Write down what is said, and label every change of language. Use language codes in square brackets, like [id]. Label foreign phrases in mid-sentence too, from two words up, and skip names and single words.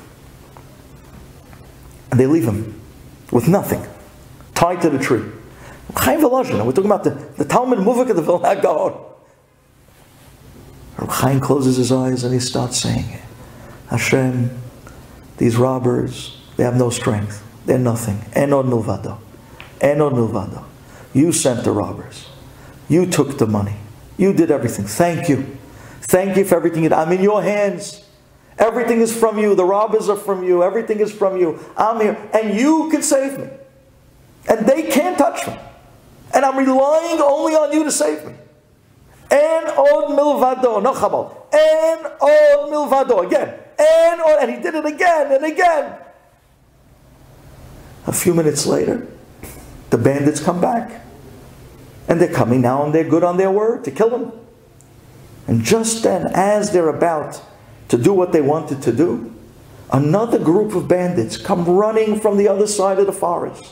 [en] And they leave him with nothing. Tied to the tree. Chaim Volozhiner, we're talking about the [he] תלמיד מובהק [en] of the Vilna Gaon. Chaim closes his eyes and he starts saying, Hashem, these robbers, they have no strength. They're nothing. [he] אין עוד מלבדו. אין עוד מלבדו. [en] You sent the robbers. You took the money. You did everything. Thank you. Thank you for everything you did. I'm in your hands. Everything is from you. The robbers are from you. Everything is from you. I'm here. And you can save me. And they can't touch me. And I'm relying only on you to save me. [he] אין עוד מלבדו. נו חבל. אין עוד מלבדו. [en] Again. And he did it again and again. A few minutes later, the bandits come back. And they're coming now and they're good on their word to kill him. And just then, as they're about to do what they wanted to do, another group of bandits come running from the other side of the forest.